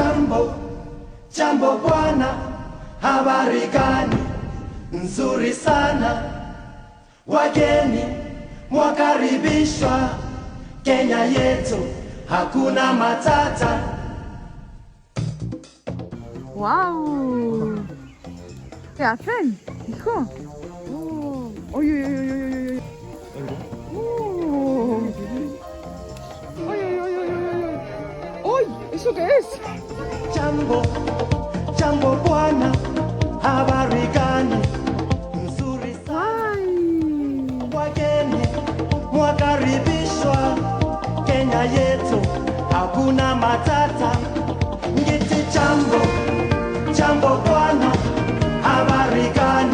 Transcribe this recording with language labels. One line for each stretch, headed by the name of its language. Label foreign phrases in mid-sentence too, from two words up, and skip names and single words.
Swahili: Jambo bwana, habari gani? Nzuri sana. Wageni mwakaribishwa Kenya yetu, hakuna matata. Wow.
Spanish: ¿Qué hacen, hijo? Uy, uy, uy, uy, uy, uy. Uy, uy, uy, uy, uy, uy. Uy, ¿eso qué es?
Swahili: Jambo bwana, habari gani? Nzuri sana. Wageni mwakaribishwa Kenya yetu, hakuna matata. Ngiti jambo bwana, habari gani?